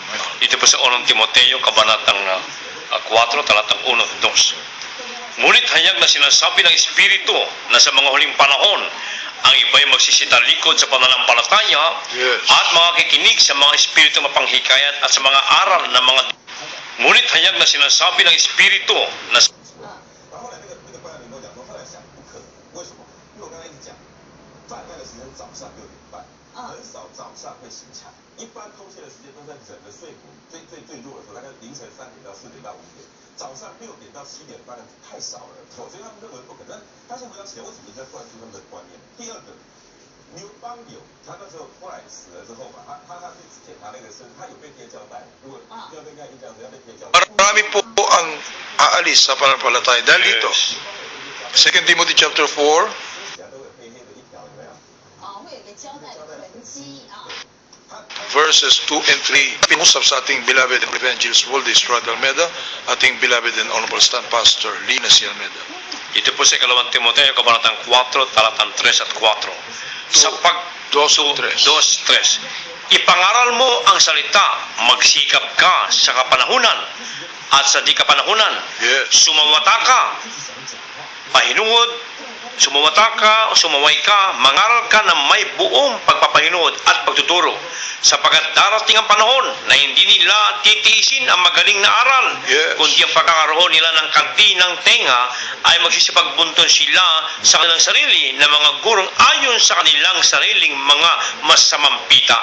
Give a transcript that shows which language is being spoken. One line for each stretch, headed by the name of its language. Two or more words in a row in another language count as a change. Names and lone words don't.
Filipino: Ito po sa 1 Timoteo, kabanatang 4, talatang 1 at 2. Ngunit hayag na sinasabi ng Espiritu na sa mga huling panahon, ang iba'y magsisitalikod sa pananampalataya at mga kikinig sa mga espiritu mapanghikayat at sa mga aral ng mga. Ngunit hayag na sinasabi ng Espiritu na
Chinese: 一般偷窃的时间都在人的睡眠最弱的时候，大概凌晨3点到4点到5点，早上6点到7点半太少了，所以他们认为不可能。他现在回到起来，为什么在灌输他们的观念？第二个，刘邦友，他那时候后来死了之后嘛，他去检查那个身，他有被贴胶带，如果要跟人家印象要被贴胶带。
Filipino: Marami po ang aalis sa pananampalataya dahil dito.
English: 2 Timothy chapter 4, verses 2 and 3,
Filipino: pinusap sa ating
English: beloved evangelist Waldo Estrada Almeida, ating beloved and honorable stand pastor Lina C. Almeida.
Filipino: ito po sa 2 Timoteo, kabanatang 4, talatang 3 at 4. Sa 2:3, ipangaral mo ang salita, magsikap ka sa kapanahunan at sa di kapanahunan. Yes. Sumawata ka, pahinuod, sumawata ka o sumaway ka, mangaral ka na may buong pagpapahinuod at pagtuturo, sapagkat darating ang panahon na hindi nila titiisin ang magaling na aral, kundi ang pagkakaroon nila ng kanti ng tenga ay magsisipagbunton sila sa kanilang sarili na mga gurong ayon sa kanilang sariling mga masamang pita.